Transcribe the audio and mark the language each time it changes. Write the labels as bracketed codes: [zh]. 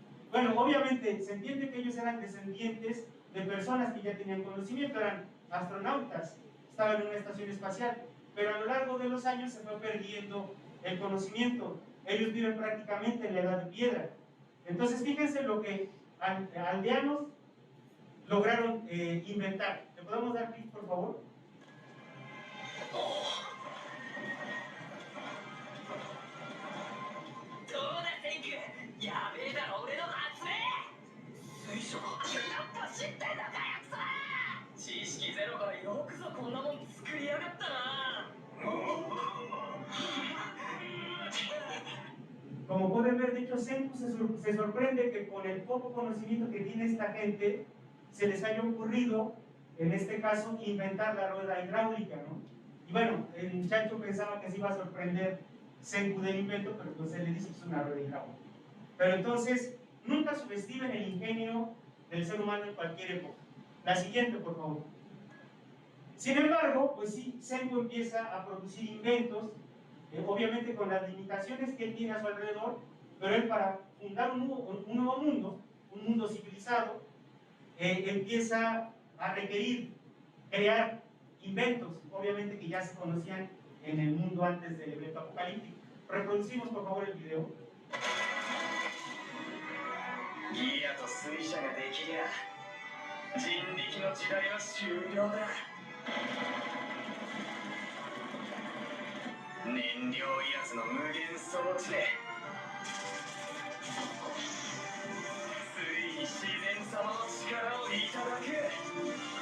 [es] Bueno, obviamente se entiende que ellos eran descendientes de personas que ya tenían conocimiento, eran astronautas, estaban en una estación espacial, pero a lo largo de los años se fue perdiendo el conocimiento. Ellos viven prácticamente en la edad de piedra. Entonces fíjense lo que aldeanos lograron inventar. ¿Le podemos dar clic, por favor? [ja] どうだセンキュー、やべえだろ俺の発明。水晶やっぱ知ってんのかよクソ。知識ゼロがよくぞこんなもん作りやがったな。 [es] Como pueden ver, de hecho, Senku se sorprende que con el poco conocimiento que tiene esta gente, se les haya ocurrido, en este caso, inventar la rueda hidráulica, ¿no? Y bueno, el muchacho pensaba que se iba a sorprender Senku del invento, pero pues él le dice que es una rueda hidráulica. Pero entonces, nunca subestimen el ingenio del ser humano en cualquier época. La siguiente, por favor. Sin embargo, pues sí, Senku empieza a producir inventos, obviamente con las limitaciones que él tiene a su alrededor, pero él para fundar un nuevo mundo, un mundo civilizado, empieza a requerir crear inventos, obviamente que ya se conocían en el mundo antes del evento apocalíptico. Reproducimos por favor el video. [ja] ギアと水車ができりゃ人力の時代は終了だ。燃料いらずの無限装置でついに自然様の力をいただく。